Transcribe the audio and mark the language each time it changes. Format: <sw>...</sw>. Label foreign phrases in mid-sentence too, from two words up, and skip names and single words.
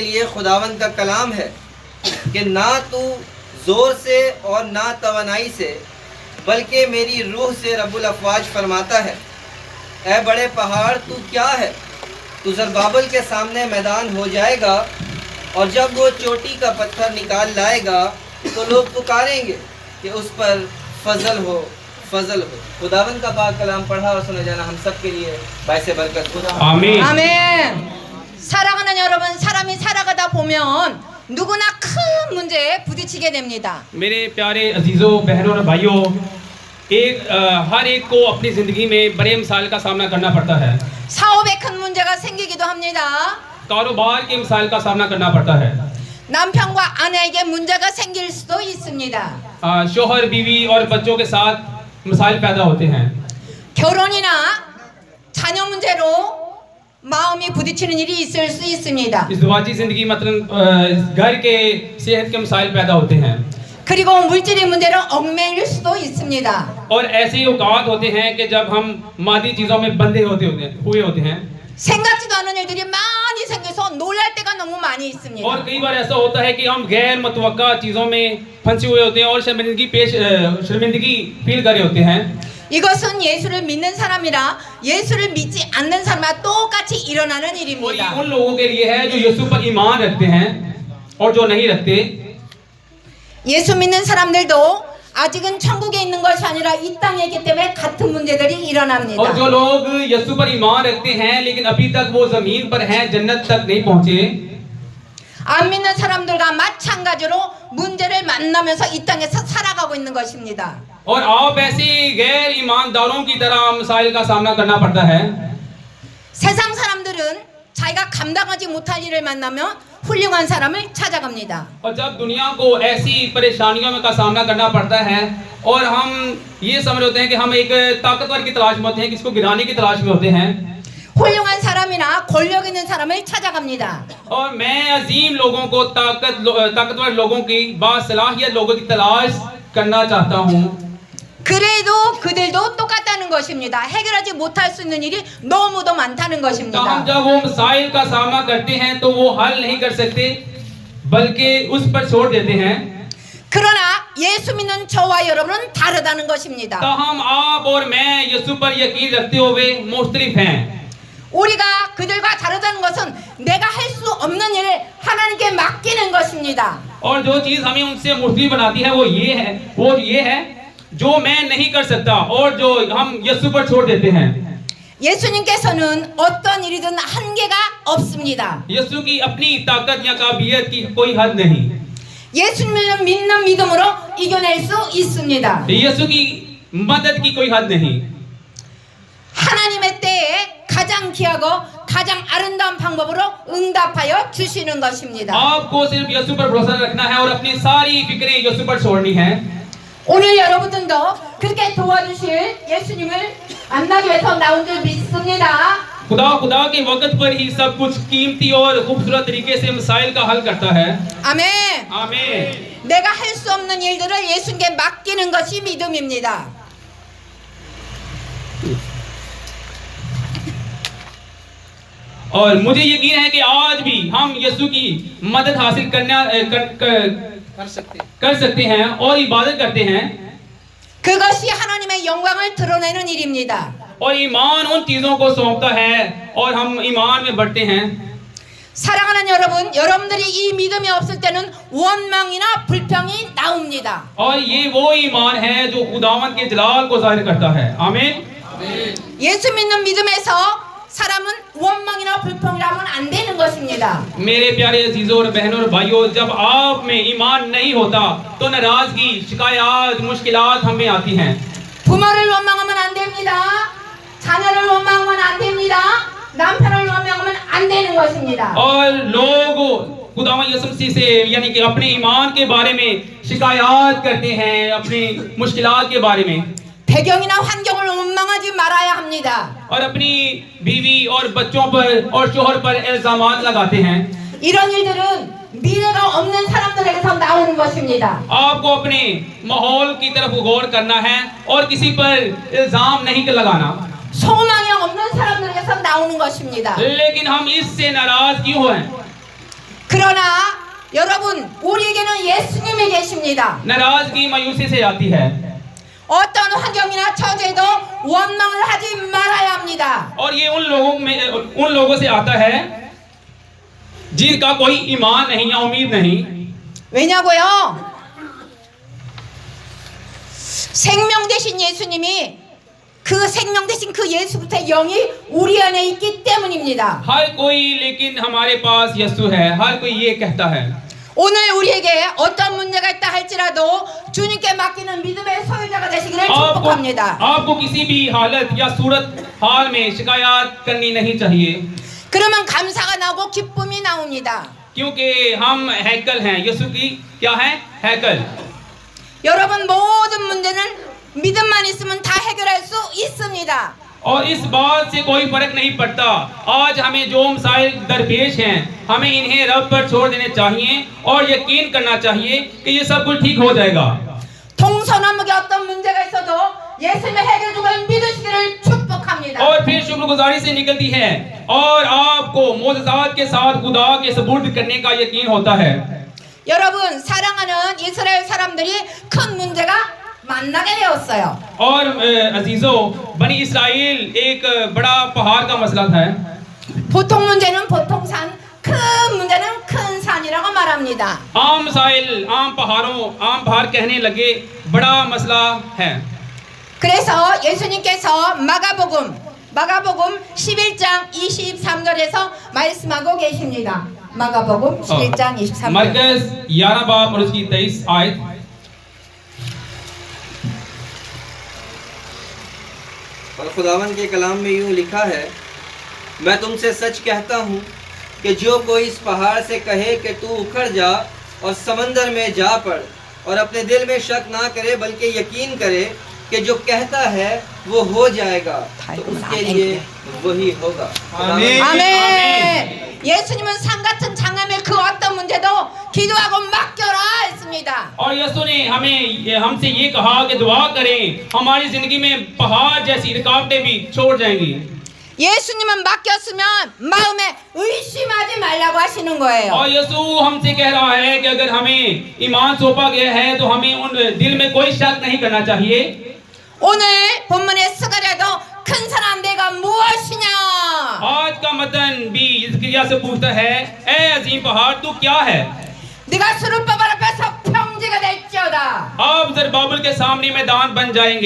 <ur>لیے خداون کا کلام ہے کہ نہ تو زور سے اور نہ توانائی سے بلکہ میری روح سے رب الافواج فرماتا ہے، اے بڑے پہاڑ تو کیا ہے، تو زربابل کے سامنے میدان ہو جائے گا اور جب وہ چوٹی کا پتھر نکال لائے گا تو لوگ پکاریں گے کہ اس پر فضل ہو فضل ہو. خداون کا پاک کلام پڑھا اور سنا جانا ہم سب کے لیے باعث برکت خدا. आमीन।</ur> <ko>아멘. 사랑하는 여러분, 사람이 살아가다 보면 누구나 큰 문제에 부딪히게 됩니다.</ko> <ur>میرے پیارے عزیزوں بہنوں اور بھائیوں، ہر ایک کو اپنی زندگی میں بڑے مثال کا سامنا کرنا پڑتا ہے.</ur> <ko>사업에 큰 문제가 생기기도 합니다.</ko> <ur>کاروبار کے مثال کا سامنا کرنا پڑتا ہے.</ur> <ko>남편과 아내에게 문제가 생길 수도 있습니다.</ko> <ur>شوہر بیوی اور بچوں کے ساتھ مثال پیدا ہوتے ہیں.</ur> <ko>결혼이나 자녀 문제로 마음이 부딪히는 일이 있을 수 있습니다.</ko> <ur>ازدواجی زندگی مطلب گھر کے صحت کے میزائل پیدا ہوتے ہیں.</ur> <ko>그리고 물질의 문제로 얽매일 수도 있습니다.</ko> <ur>اور ایسے اوقات ہوتے ہیں کہ جب ہم مادی چیزوں میں بندھے ہوئے ہوتے ہیں.</ur> <ko>생각지도 않은 일들이 많이 생겨서 놀랄 때가 너무 많이 있습니다.</ko> <ur>اور کئی بار ایسا ہوتا ہے کہ ہم غیر متوقع چیزوں میں پھنسے ہوئے ہوتے ہیں اور شرمندگی فیل کر رہے ہوتے ہیں.</ur> <ko>이것은 예수를 믿는 사람이라 예수를 믿지 않는 사람과 똑같이 일어나는</ko> <ur>اور یہ</ur> <ko>일입니다.</ko> <ur>ان لوگوں کے لیے ہے جو یسوع پر ایمان رکھتے ہیں اور جو نہیں رکھتے.</ur> <ko>예수 믿는 사람들도 아직은 천국에 있는 것이 아니라 이 땅에 있기 때문에 같은 문제들이 일어납니다.</ko> <ur>اور جو لوگ یسوع پر ایمان رکھتے ہیں لیکن ابھی تک وہ زمین پر ہیں، جنت تک نہیں پہنچے.</ur> <ko>안 믿는 사람들과 마찬가지로 문제를 만나면서 이 땅에서 살아가고 있는 것입니다.</ko> <ur>اور آپ ایسے غیر ایمانداروں کی طرح میزائل کا سامنا کرنا پڑتا ہے.</ur> <ko>세상 사람들은 자기가 감당하지 못할 일을 만나면 훌륭한 사람을 찾아갑니다.</ko> <ur>اور جب دنیا کو ایسی پریشانیوں کا سامنا کرنا پڑتا ہے اور ہم یہ سمجھ ہوتے ہیں کہ ہم ایک طاقتور کی تلاش میں ہوتے ہیں، کس کو گرانے کی تلاش میں ہوتے ہیں.</ur> <ko>훌륭한 사람이나 권력 있는 사람을 찾아갑니다.</ko> <ur>اور میں عظیم لوگوں کو طاقتور لوگوں کی باصلاحیت لوگوں کی تلاش کرنا چاہتا ہوں.</ur> <ko>그래도 그들도 똑같다는 것입니다. 해결하지 못할 수 있는 일이 너무도 많다는</ko> <ur>تو ہم</ur> <ko>것입니다.</ko> <ur>جب وہ میزائل کا سامنا کرتے ہیں تو وہ حل نہیں کر سکتے بلکہ اس پر چھوڑ دیتے ہیں.</ur> <ko>그러나 예수 믿는 저와 여러분은 다르다는 것입니다.</ko> <ur>تاہم آپ اور میں یسوع پر یقین رکھتے ہوئے مختلف ہیں.</ur> <ko>우리가 그들과 다르다는 것은 내가 할 수 없는 일을 하나님께 맡기는 것입니다.</ko> <ur>اور جو چیز ہمیں ان سے مختلف بناتی ہے وہ یہ ہے جو میں نہیں کر سکتا اور جو ہم یسوع پر چھوڑ دیتے ہیں.</ur> <ko>예수님께서는 어떤 일이든 한계가 없습니다.</ko> <ur>یسوع کی اپنی طاقت یا قابلیت کی کوئی حد نہیں.</ur> <ko>예수님을 믿는 믿음으로 이겨낼 수 있습니다.</ko> <ur>یسوع کی مدد کی کوئی حد نہیں.</ur> <ko>하나님의 때에 가장 귀하고 가장 아름다운 방법으로 응답하여 주시는 것입니다.</ko> <ur>آپ کو صرف یسوع پر بھروسہ رکھنا ہے اور اپنی ساری فکریں یسوع پر چھوڑنی ہے.</ur> <ko>오늘 여러분들도 그렇게 도와주실 예수님을 만나기 위해서 나온 줄 믿습니다.</ko> <ur>خدا کے وقت پر ہی سب کچھ قیمتی اور خوبصورت طریقے سے میزائل کا حل کرتا ہے.</ur> <ko>아멘.</ko> <ur>आमीन।</ur> <ko>내가 할 수 없는 일들을 예수님께 맡기는 것이 믿음입니다.</ko> <ur>اور مجھے یقین ہے کہ آج بھی ہم یسوع کی مدد حاصل کر سکتے ہیں اور عبادت کرتے ہیں.</ur> <ko>그것이 하나님의 영광을 드러내는 일입니다.</ko> <ur>اور ایمان ان چیزوں کو سونپتا ہے اور ہم ایمان میں بڑھتے ہیں.</ur> <ko>사랑하는 여러분, 여러분들이 이 믿음이 없을 때는 원망이나 불평이 나옵니다.</ko> <ur>اور یہ وہ ایمان ہے جو خداوند کے جلال کو ظاہر کرتا ہے. आमीन।</ur> <ko>예수 믿는 믿음에서 사람은 원망이나 불평이라면 안 되는 것입니다.</ko> <ur>میرے پیارے عزیزوں اور بہنوں اور بھائیوں، جب آپ میں ایمان نہیں ہوتا تو ناراضگی، شکایت، مشکلات ہم میں آتی ہیں.</ur> <ko>부모를 원망하면 안 됩니다. 자녀를 원망하면 안 됩니다. 남편을 원망하면 안 되는 것입니다.</ko> <ur>اور لوگ خداوند یسوع مسیح سے یعنی کہ اپنے ایمان کے بارے میں شکایت کرتے ہیں، اپنی مشکلات کے بارے میں,</ur> <ko>배경이나 환경을 원망하지 말아야 합니다.</ko> <ur>اور اپنی بیوی اور بچوں پر اور شوہر پر الزامات لگاتے ہیں.</ur> <ko>이런 일들은 미래가 없는 사람들에게서 나오는 것입니다.</ko> <ur>آپ کو اپنے ماحول کی طرف غور کرنا ہے اور کسی پر الزام نہیں لگانا.</ur> <ko>소망이 없는 사람들에게서 나오는 것입니다.</ko> <ur>لیکن ہم اس سے ناراض کیوں ہیں?</ur> <ko>그러나 여러분, 우리에게는 예수님이 계십니다.</ko> <ur>ناراضگی مایوسی سے آتی ہے</ur> <ko>어떤 환경이나 처지에도 원망을 하지 말아야 합니다.</ko> <ur>اور یہ ان لوگوں سے آتا ہے جن کا کوئی ایمان نہیں یا امید نہیں.</ur> <ko>왜냐고요? 생명 दे신 예수님이 그 생명 दे신 그 예수부터 영이 우리 안에 있기 때문입니다.</ko> <ur>ہر کوئی لیکن ہمارے پاس یسوع ہے، ہر کوئی یہ کہتا ہے.</ur> <ko>오늘 우리에게 어떤 문제가 있다 할지라도 주님께 맡기는 믿음의 소유자가 되시기를 축복합니다.</ko> <ur>آپ کو کسی بھی حالت یا صورت حال میں شکایت کرنی نہیں چاہیے,</ur> <ko>그러면 감사가 나오고 기쁨이 나옵니다.</ko> <ur>کیونکہ ہم ہیکل ہیں۔ یسوع کی کیا ہے؟ ہیکل.</ur> <ko>여러분, 모든 문제는 믿음만 있으면 다 해결할 수 있습니다.</ko> <ur>اور اس بات سے کوئی فرق نہیں پڑتا آج ہمیں جو مسائل درپیش ہیں، ہمیں انہیں رب پر چھوڑ دینے چاہیے اور یقین کرنا چاہیے کہ یہ سب کچھ ٹھیک ہو جائے گا.</ur> <ko>동서남북에 어떤 문제가 있어도 예수님의 해결 주권을 믿으시기를 축복합니다.</ko> <ur>اور پھر شکرگزاری سے نکلتی ہے اور آپ کو معجزات کے ساتھ خدا کے ثبوت کرنے کا یقین ہوتا ہے.</ur> <ko>여러분, 사랑하는 이스라엘 사람들이 큰 문제가 만나게 되었어요.</ko> <ur>اور عزیزوں، بنی اسرائیل ایک بڑا پہاڑ کا مسئلہ تھا.</ur> <ko>보통 문제는 보통 산, 큰 문제는 큰 산이라고 말합니다.</ko> <ur>عام مسائل عام پہاڑ کہنے لگے، بڑا مسئلہ ہے.</ur> <ko>그래서 예수님께서 마가복음 11장 23절에서 말씀하고 계십니다. 마가복음 11장 23절.</ko> <ur>مرکز 11 باب اور اس کی 23 آیت. اور خداون کے کلام میں یوں لکھا ہے، میں تم سے سچ کہتا ہوں کہ جو کوئی اس پہاڑ سے کہے کہ تو اکھڑ جا اور سمندر میں جا پڑ اور اپنے دل میں شک نہ کرے بلکہ یقین کرے کہ جو کہتا ہے وہ ہو جائے گا، تو اس کے لیے وہی ہوگا. आमीन।</ur> <ko>아멘. 예수님은 산 같은 장암의 그 어떤 문제도 기도하고 맡겨라 했습니다.</ko> <ur>اور یسوع نے ہم سے یہ کہا کہ دعا کریں، ہماری زندگی میں پہاڑ جیسی رکاوٹیں بھی چھوڑ جائیں گی.</ur> <ko>예수님은 맡겼으면 마음에 의심하지 말라고 하시는 거예요.</ko> <ur>اور یسوع ہم سے کہہ رہا ہے کہ اگر ہمیں ایمان سونپا گیا ہے تو ہمیں ان دل میں کوئی شک نہیں کرنا چاہیے.</ur> <ko>오늘 본문의 스가랴도 큰 사람 내가 무엇이냐?</ko> <ur>آج کا متن بھی حزقیاہ سے پوچھتا ہے، اے عظیم پہاڑ تو کیا ہے?</ur> <ko>네가 수르바벨 앞에서 평지가 될지어다.</ko> <ur>اب زربابل کے سامنے میدان بن جائیں گے.</ur>